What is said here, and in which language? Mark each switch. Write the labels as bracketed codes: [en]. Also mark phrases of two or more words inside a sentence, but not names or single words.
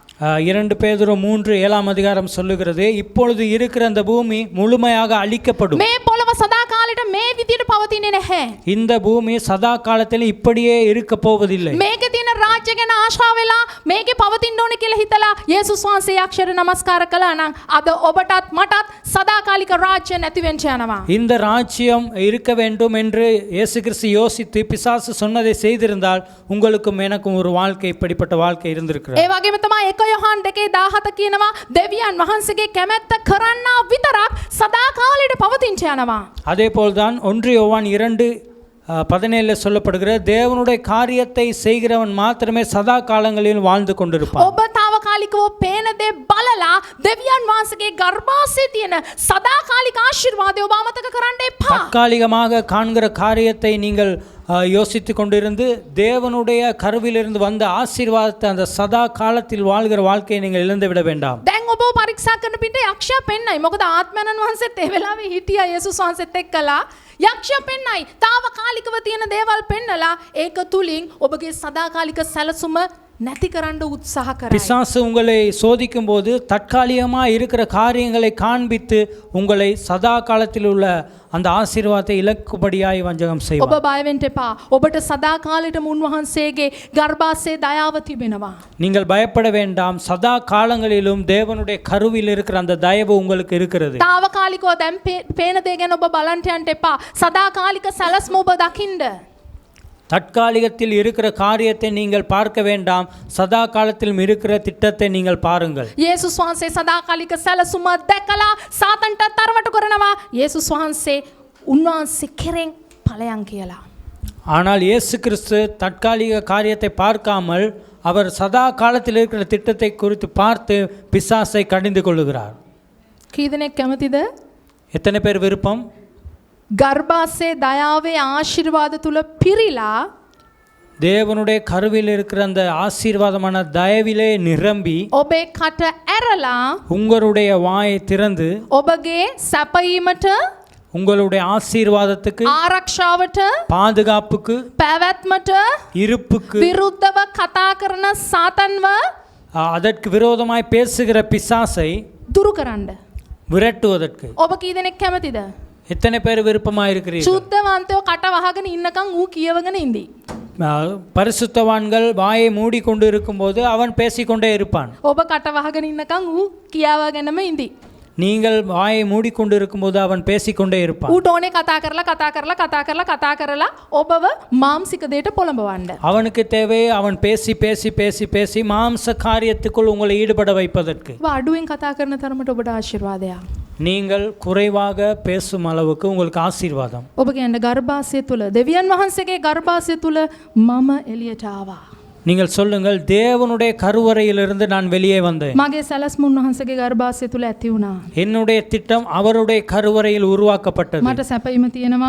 [ta] 2 பேதுரு 3:7 சொல்லுகிறது, இப்பொழுது இருக்கிற அந்த பூமி முழுமையாக அழிக்கப்படும். [si] මේ පොළව සදාකාලෙට මේ විදියට පවතින්නේ නැහැ. [ta] இந்த பூமி சதா காலத்தில் இப்படியே இருக்க போவதில்லை. [si] මේකේ තියෙන රාජ්‍ය ගැන ආශා වෙලා මේකේ පවතින්න ඕනේ කියලා හිතලා යේසුස් වහන්සේ යක්ෂයට නමස්කාර කළා නම් අද ඔබටත් මටත් සදාකාලික රාජ්‍ය නැති වෙන්න යනවා. [ta] இந்த ராஜ்யம் இருக்க வேண்டும் என்று இயேசு கிறிஸ்து யோசித்து பிசாசு சொன்னதை செய்திருந்தால் உங்களுக்கும் எனக்கும் ஒரு வாழ்க்கை இப்படிப்பட்ட வாழ்க்கை இருந்திருக்கிறது. [si] ඒ වගේම තමයි 1 යොහන් 2:17 කියනවා දෙවියන් වහන්සේගේ කැමැත්ත කරන්නා විතරක් සදාකාලෙට පවතින්න යනවා. [ta] அதே போல்தான் 1 யோவான் 2:17 சொல்லப்படுகிற தேவனுடைய காரியத்தை செய்கிறவன் மாத்திரமே சதா காலங்களில் வாழ்ந்து கொண்டிருப்பான். [si] ඔබ తాවකාලිකව පේන දේ බලලා දෙවියන් වහන්සේගේ ගර්භාෂයේ තියෙන සදාකාලික ආශිර්වාදය ඔබ අමතක කරන්න එපා. [ta] தற்காலிகமாக காண்கிற காரியத்தை நீங்கள் யோசித்து கொண்டிருந்து தேவனுடைய கருவிலிருந்து வந்த ஆசீர்வாதத்தை அந்த சதா காலத்தில் வாழ்கிற வாழ்க்கையை நீங்கள் இழந்து விட வேண்டாம். [si] දැන් ඔබ පරීක්ෂා කරන පිට යක්ෂයා පෙන්නයි. මොකද ආත්මයන්න් වහන්සේත් ඒ වෙලාවේ හිටියා යේසුස් වහන්සේත් එක්කලා. යක්ෂයා පෙන්නයි. తాවකාලිකව තියෙන දේවල් පෙන්නලා ඒක තුලින් ඔබගේ සදාකාලික සැලසුම නැති කරන්න උත්සාහ කරයි. [ta] பிசாசு உங்களை சோதிக்கும் போது தற்காலிகமாக இருக்கிற காரியங்களை காண்பித்து உங்களை சதா காலத்தில் உள்ள அந்த ஆசீர்வாதத்தை இலக்குபடியாய் வஞ்சகம் [si] ඔබ [ta] செய்வார். [si] බය වෙන්න එපා. ඔබට සදාකාලෙටම උන්වහන්සේගේ ගර්භාෂයේ දයාව තිබෙනවා. [ta] நீங்கள் பயப்பட வேண்டாம், சதா காலங்களிலும் தேவனுடைய கருவில் இருக்கிற அந்த தயவு உங்களுக்கு இருக்கிறது. [si] తాවකාලිකව දැන් පේන දේ ගැන ඔබ බලන්න යන්න එපා. සදාකාලික සැලස්ම ඔබ දකින්න. [ta] தற்காலிகத்தில் இருக்கிற காரியத்தை நீங்கள் பார்க்க வேண்டாம், சதா காலத்திலும் இருக்கிற திட்டத்தை நீங்கள் பாருங்கள். [si] යේසුස් වහන්සේ සදාකාලික සැලසුම දැකලා සාතන්ට තරවටු කරනවා. යේසුස් වහන්සේ උන්වහන්සේ කෙරෙන් ඵලයන් කියලා. [ta] ஆனால் இயேசு கிறிஸ்து தற்காலிக காரியத்தை பார்க்காமல் அவர் சதா காலத்தில் இருக்கிற திட்டத்தை குறித்து பார்த்து பிசாசை கடிந்து கொள்ளுகிறார். [si] කී දෙනෙක් කැමතිද? [ta] எத்தனை பேர் விருப்பம்? [si] ගර්භාෂයේ දයාවේ ආශිර්වාද තුල පිරීලා [ta] தேவனுடைய கருவில் இருக்கிற அந்த ஆசீர்வாதமான தயவிலே நிரம்பி [si] ඔබේ කට ඇරලා [ta] உங்களுடைய வாயை திறந்து [si] ඔබගේ සැපීමට [ta] உங்களுடைய ஆசீர்வாதத்துக்கு, [si] ආරක්ෂාවට, [ta] பாதுகாப்புக்கு, [si] පැවැත්මට [ta] இருப்புக்கு, [si] විරුද්ධව කතා කරන සාතන්ව [ta] அதற்கு விரோதமாய் பேசுகிற பிசாசை [si] දුරු කරන්න. [ta] விரட்டுவதற்கு [si] ඔබ කී දෙනෙක් කැමතිද? [ta] எத்தனை பேர் விருப்பமாக இருக்கிறீர்கள்? [si] සුද්ධවන්තයෝ කට වහගෙන ඉන්නකම් ඌ කියවගෙන ඉඳී. [ta] பரிசுத்தவான்கள் வாயை மூடிக்கொண்டு இருக்கும்போது அவன் பேசிக்கொண்டே இருப்பான். [si] ඔබ කට වහගෙන ඉන්නකම් ඌ කියාවගෙනම ඉඳී. [ta] நீங்கள் வாயை மூடிக்கொண்டு இருக்கும்போது அவன் பேசிக்கொண்டே இருப்பான். [si] ඌට ඕනේ කතා කරලා ඔබව මාම්සික දෙයට පොළඹවන්න. [ta] அவனுக்கு தேவை அவன் பேசி பேசி பேசி பேசி மாம்ச காரியத்துக்குள் உங்களை ஈடுபட வைப்பதற்கு. [si] ඔබ අඩුවෙන් කතා කරන තරමට ඔබට ආශිර්වාදයක්. [ta] நீங்கள் குறைவாக பேசும் அளவுக்கு உங்களுக்கு ஆசீர்வாதம். [si] ඔබ කියන්න ගර්භාෂය තුල දෙවියන් වහන්සේගේ ගර්භාෂය තුල මම එළියට ආවා. [ta] நீங்கள் சொல்லுங்கள், தேவனுடைய கருவறையிலிருந்து நான் வெளியே வந்தேன். [si] මගේ සැලස්ම උන්වහන්සේගේ ගර්භාෂය තුල ඇති වුණා. [ta] என்னுடைய திட்டம் அவருடைய கருவறையில் உருவாக்கப்பட்டது. [si] මට සැපීම තියෙනවා.